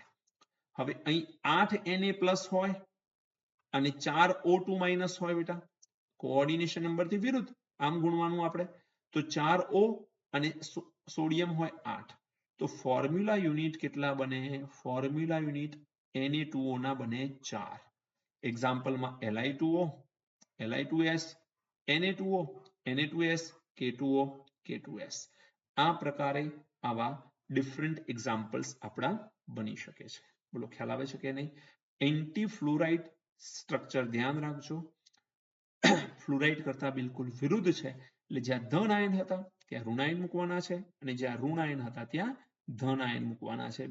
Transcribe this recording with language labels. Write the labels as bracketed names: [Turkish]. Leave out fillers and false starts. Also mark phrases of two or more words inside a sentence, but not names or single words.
[Gujarati] હવે અહીં 8 Na+ હોય અને 4 O2- હોય બેટા, [English] coordination numberથી [Gujarati] વિરુદ્ધ. આમ ગુણવાનું આપણે. તો 4O અને સોડિયમ હોય 8. તો [English] formula unit [Gujarati] કેટલા બને? [English] formula unit [Gujarati] Na2O ના બને 4. એક્ઝામ્પલમાં Li2O, Li2S, Na2O, Na2S, K2O, K2S. આ પ્રકારે આવા [English] different examples [Gujarati] આપણા બની શકે છે. બોલો, ખ્યાલ આવે છે કે નહીં? [English] anti fluoride structure [Gujarati] ધ્યાન રાખજો. ફ્લોરાઇડ કરતા બિલકુલ વિરુદ્ધ છે. એટલે જ્યાં ધન આયન હતા ત્યાં ઋણ આયન મૂકવાના છે અને જ્યાં ઋણ આયન હતા ત્યાં ધન આયન મૂકવાના છે.